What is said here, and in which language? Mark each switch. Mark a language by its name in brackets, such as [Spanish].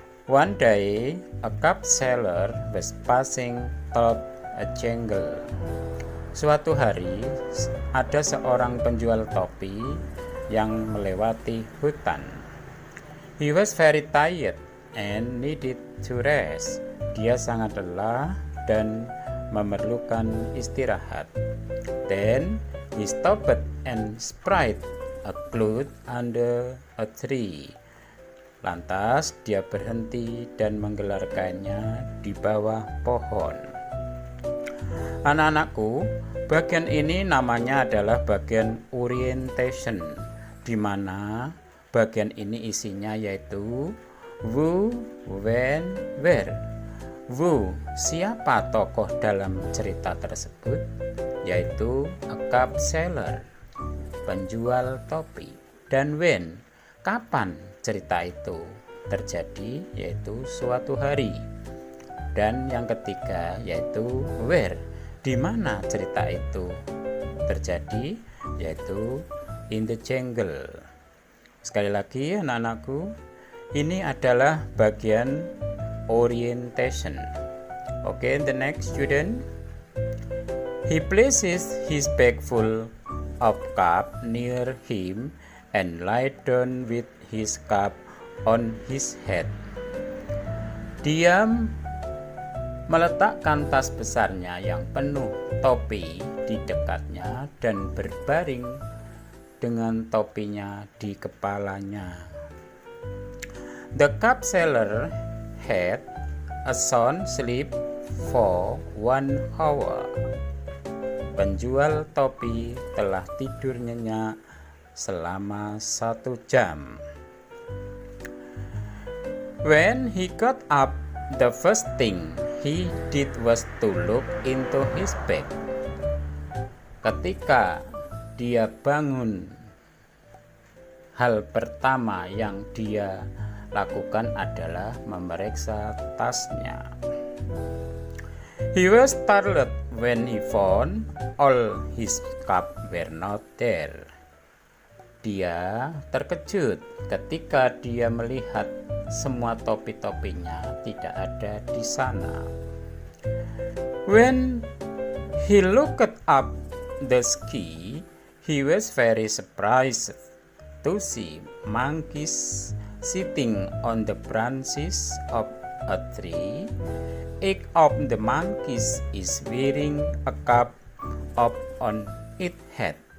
[English] One day, a cup seller was passing through a jungle. [Indonesian] Suatu hari, ada seorang penjual topi yang melewati hutan. [English] He was very tired and needed to rest. [Indonesian] Dia sangat lelah dan memerlukan istirahat. [English] Then he stopped and spread a cloth under a tree. [Indonesian] Lantas dia berhenti dan menggelar kainnya di bawah pohon. Anak-anakku, bagian ini namanya adalah bagian orientation, di mana bagian ini isinya yaitu [English] who, when, where. [Indonesian] Who, siapa tokoh dalam cerita tersebut? Yaitu [English] a cup seller, [Indonesian] penjual topi. Dan when, kapan cerita itu? terjadi, yaitu suatu hari. Dan yang ketiga yaitu where, di mana cerita itu terjadi, yaitu [English] in the jungle. [Indonesian] Sekali lagi anak-anakku, ini adalah bagian orientation. [English] Okay, the next student. He places his bag full of cup near him and lie down with his cup on his head. [Indonesian] Dia meletakkan tas besarnya yang penuh topi di dekatnya dan berbaring dengan topinya di kepalanya. [English] The cup seller had a sound sleep for 1 hour. [Indonesian] Penjual topi telah tidur nyenyak selama 1 jam. [English] When he got up, the first thing he did was to look into his bag. [Indonesian] Ketika dia bangun, hal pertama yang dia lakukan adalah memeriksa tasnya. [English] He was startled when he found all his cup were not there. [Indonesian] Dia terkejut ketika dia melihat semua topi-topinya tidak ada di sana. [English] When he looked up the sky, he was very surprised to see monkeys sitting on the branches of a tree. Each of the monkeys is wearing a cap on its head.